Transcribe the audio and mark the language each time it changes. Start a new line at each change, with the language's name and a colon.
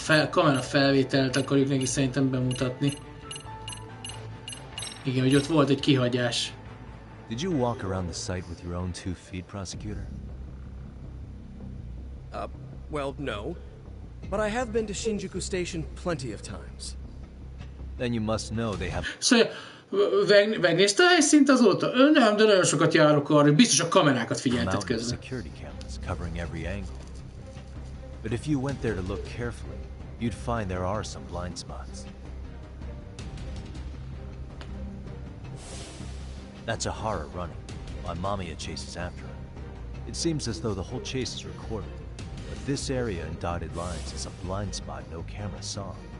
Hungarian: kamera felvételt akarjuk neki szerintem bemutatni. Igen, hogy ott volt egy kihagyás.
English: Did you walk around the site with your own 2 feet, prosecutor? Well, no. But I have been to Shinjuku Station plenty of times. Then you must know they have...
Hungarian: Szóval, megnézte a helyszínt azóta? Nem, de nagyon sokat járok arra, biztos a kamerákat figyeltet közben.
English: security cameras covering every angle. But if you went there to look carefully, you'd find there are some blind spots. That's a horror running, while Mamiya chases after him. It seems as though the whole chase is recorded, but this area in dotted lines is a blind spot no camera saw.